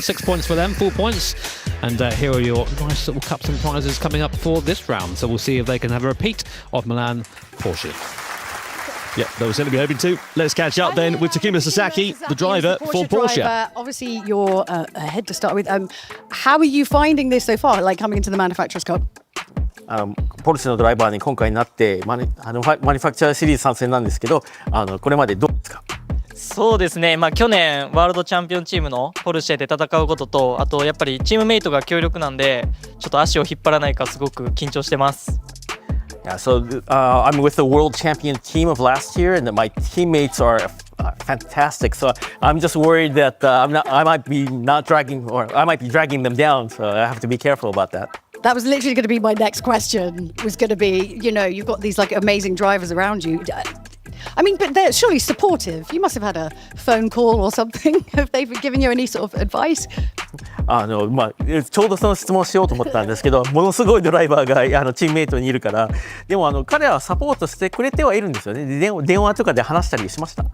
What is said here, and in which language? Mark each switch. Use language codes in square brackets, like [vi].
[en] 6 points for them, 4 points. And here are your nice little cups and prizes coming up for this round. So we'll see if they can have a repeat of Milan Porsche. Yeah, that was certainly hoping to. Let's catch up then with Takuma Sasaki, the driver for Porsche. Obviously, you're ahead to start with. How are you finding this so far, like coming into the Manufacturers Cup? [ja] ポルシェのドライバーに今回なってマニファクチャーシリーズ参戦なんですけど、これまでどうですか？そうですね、去年ワールドチャンピオンチームのポルシェで戦うことと、あとやっぱりチームメイトが強力なんで、ちょっと足を引っ張らないかすごく緊張してます。 [en] Yeah, so I'm with the world champion team of last year, and my teammates are fantastic. So I'm just worried that I might be dragging them down. So I have to be careful about that. That was literally going to be my next question. Was going to be, you've got these like amazing drivers around you. I mean, but they're surely supportive. You must have had a phone call or something. Have they given you any sort of advice? [ja] ちょうどその質問しようと思ったんですけど、ものすごいドライバーがチームメイトにいるから、でも彼らはサポートしてくれてはいるんですよね。電話とかで話したりしました。